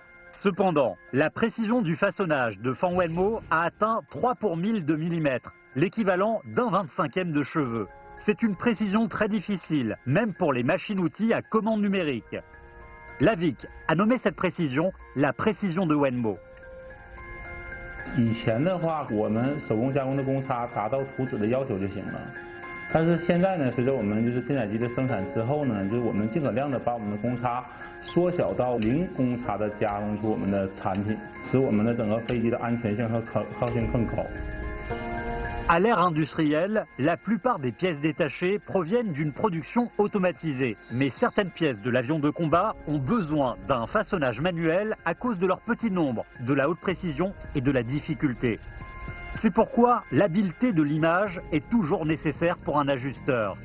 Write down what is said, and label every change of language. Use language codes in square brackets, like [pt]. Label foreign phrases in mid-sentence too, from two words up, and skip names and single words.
[fr] Cependant, la précision du façonnage de Fan Wenmo a atteint 3 pour 1000 de millimètre, l'équivalent d'un 25e de cheveux. C'est une précision très difficile, même pour les machines-outils à commande numérique. Lavik a nommé cette précision la précision de Wenmo. [zh] 以前的话，我们手工加工的公差达到图纸的要求就行了。但是现在呢，随着我们电载机的生产之后呢，我们尽可量的把我们的公差缩小到零公差的加工出我们的产品，使我们的整个飞机的安全性和可靠性更高。 [fr] À l'ère industrielle, la plupart des pièces détachées proviennent d'une production automatisée. Mais certaines pièces de l'avion de combat ont besoin d'un façonnage manuel à cause de leur petit nombre, de la haute précision et de la difficulté. C'est pourquoi l'habileté de l'image est toujours nécessaire pour un ajusteur.